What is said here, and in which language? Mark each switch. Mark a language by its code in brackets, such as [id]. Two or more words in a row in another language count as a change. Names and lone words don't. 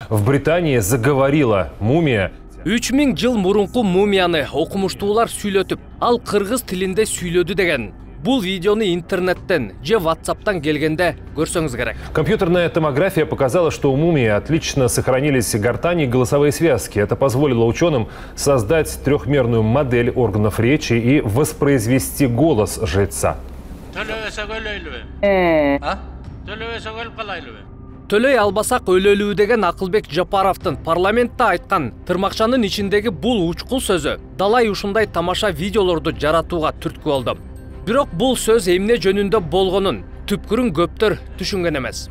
[ru] В Британии заговорила мумия. [ky] 3000 жыл мурунку мумияны окумуштуулар сүйлөтүп, ал кыргыз тилинде сүйлөдү деген. Бул видеону интернеттен же WhatsApp'тан келгенде көрсөңүз керек. [ru] Компьютерная томография показала, что у мумии отлично сохранились гортани и голосовые связки. Это позволило ученым создать трехмерную модель органов речи и воспроизвести голос жреца. [ky] Төлөй албасак өлөлүү деген Акылбек Жапаровдун парламентте айткан тырмакчанын ичиндеги бул учкул сөзү далай ушундай тамаша видеолорду жаратууга түрткү болду. Бирок бул сөз эмне жөнүндө болгонун түпкүрүн көптөр түшүнгөн эмес.